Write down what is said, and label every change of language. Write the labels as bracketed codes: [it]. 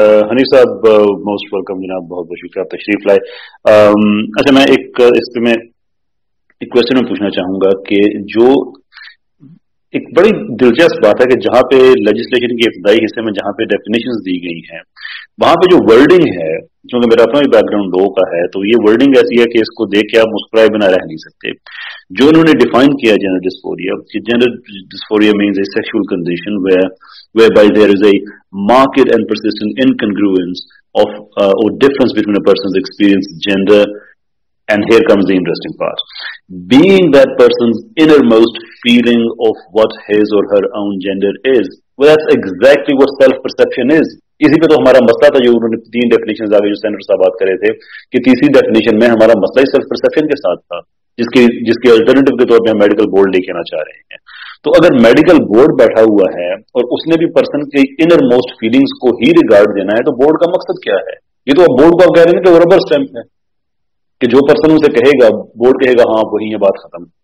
[ur] حنیف صاحب most welcome جناب، بہت بہت شکریہ آپ تشریف لائے. اچھا، میں اس پہ میں ایک کوشچن میں پوچھنا چاہوں گا کہ جو ایک بڑی دلچسپ بات ہے کہ جہاں پہ لیجسلیشن کے ابتدائی حصے میں جہاں پہ ڈیفینیشنز دی گئی ہیں، وہاں پہ جو ورڈنگ ہے، کیونکہ میرا اپنا بھی بیک گراؤنڈ لو کا ہے، تو یہ ورڈنگ ایسی ہے کہ اس کو دیکھ کے آپ مسکرائے بنا رہ نہیں سکتے. جو انہوں نے ڈیفائن کیا [en] Gender dysphoria, gender dysphoria means a sexual condition whereby there is a marked and persistent incongruence of or difference between a person's experienced gender, and here comes the interesting part, being that person's innermost feeling of what his or her own gender is. Well, that's exactly what self-perception is. [ur] اسی پہ تو ہمارا مسئلہ تھا جو انہوں نے 3 definition آگے جو سینیٹر صاحب بات کر رہے تھے کہ تیسری ڈیفینیشن میں ہمارا مسئلہ ہی سیلف پرسیپشن کے ساتھ تھا، جس کے الٹرنیٹو کے طور پہ ہم میڈیکل بورڈ لے کے آنا چاہ رہے ہیں. تو اگر میڈیکل بورڈ بیٹھا ہوا ہے اور اس نے بھی پرسن کے انر موسٹ فیلنگز کو ہی ریگارڈ دینا ہے، تو بورڈ کا مقصد کیا ہے؟ یہ تو اب بورڈ کو آپ کہہ رہے ہیں کہ ربر اسٹیمپ ہے کہ جو پرسن اسے کہے گا بورڈ کہے گا ہاں وہی ہے، بات ختم.